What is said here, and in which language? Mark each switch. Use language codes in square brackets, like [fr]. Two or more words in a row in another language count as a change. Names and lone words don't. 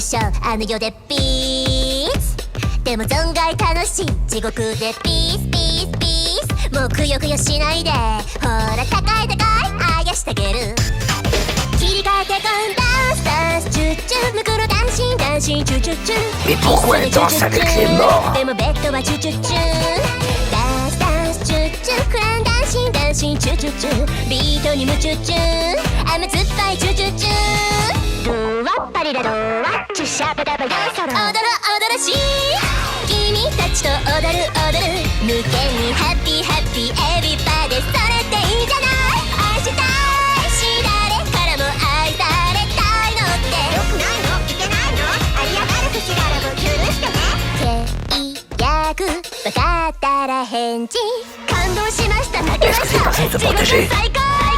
[ja] 所あの世でピースでも存外楽しい地獄で [en] peace peace peace [ja] もうくよくよしないでほら高い高いあやしてあげる切り替えてこん [en] dance dance [ja] チュッチュムクロ [en] dancing dancing [ja] チュチュチュ [fr] Mais pourquoi elle danse avec les morts? [ja] でもベッドはチュチュチュ [en] dance dance [ja] チュッチュクラン [en] dancing dancing [ja] チュチュチュビートに夢中チュ甘酸っぱいチュチュチュドゥワッパリラドゥワッチュシャバダバヤソロ踊ろ踊ろしい君たちと踊る踊る無限に [en] happy happy everybody [ja] それっていいじゃない愛したいし誰からも愛されたいのってよくないのいけないのありやがる口からも許してね契約分かったら返事感動しました泣きました自分最高